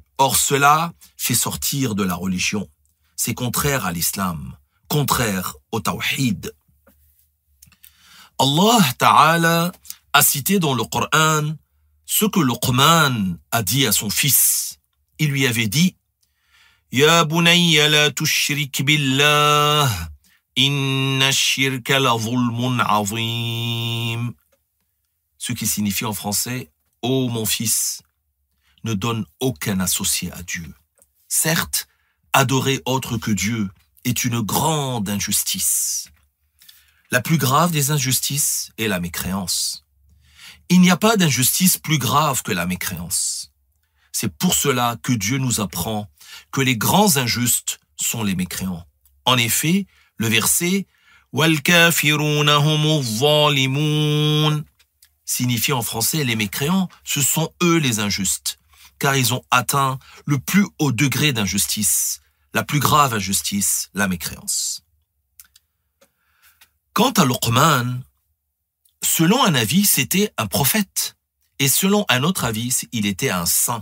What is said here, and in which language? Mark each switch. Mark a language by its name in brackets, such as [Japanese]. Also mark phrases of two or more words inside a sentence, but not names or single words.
[French] Or, cela fait sortir de la religion. C'est contraire à l'islam, contraire au tawhid. Allah Ta'ala a cité dans le Coran ce que Luqman a dit à son fils. Il lui avait dit « [Arabic] يا بني لا تشرك بالله إن الشرك لظلم عظيم [French] » Ce qui signifie en français « Ô mon fils, ne donne aucun associé à Dieu. » Certes, adorer autre que Dieu est une grande injustice. La plus grave des injustices est la mécréance. Il n'y a pas d'injustice plus grave que la mécréance. C'est pour cela que Dieu nous apprend que les grands injustes sont les mécréants. En effet, le verset « [Arabic] والكافرون هم الظالمون [French] » signifie en français les mécréants, ce sont eux les injustes, car ils ont atteint le plus haut degré d'injustice, la plus grave injustice, la mécréance. Quant à Luqman, selon un avis, c'était un prophète, et selon un autre avis, il était un saint.